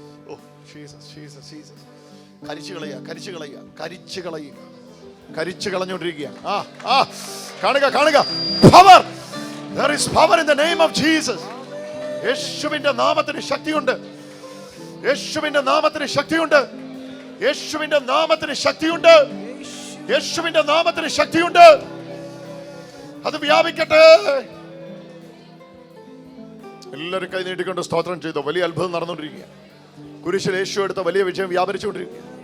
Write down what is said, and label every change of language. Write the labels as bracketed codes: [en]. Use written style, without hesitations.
[ml] Oh Jesus, Jesus, Jesus. കരിച്ചു കളയുക, കരിച്ചു കളയുക, കരിച്ചു കളയുക, കരിച്ചു കളഞ്ഞുകൊണ്ടിരിക്കുക. കാണുക, കാണുക. Power. [en] There is power in the name of Jesus. [ml] യേശുവിന്റെ നാമത്തിന് ശക്തിയുണ്ട്, യേശുവിന്റെ നാമത്തിന് ശക്തിയുണ്ട്, യേശുവിന്റെ നാമത്തിന് ശക്തിയുണ്ട്, യേശുവിന്റെ നാമത്തിന് ശക്തിയുണ്ട്. അത് വ്യാപിക്കട്ടെ. എല്ലാവരും കൈ നീട്ടിക്കൊണ്ട് സ്തോത്രം ചെയ്തോ. വലിയ അത്ഭുതം നടന്നുകൊണ്ടിരിക്കുക. കുരിശിൽ യേശു എടുത്ത വലിയ വിജയം വ്യാപരിച്ചുകൊണ്ടിരിക്കുക.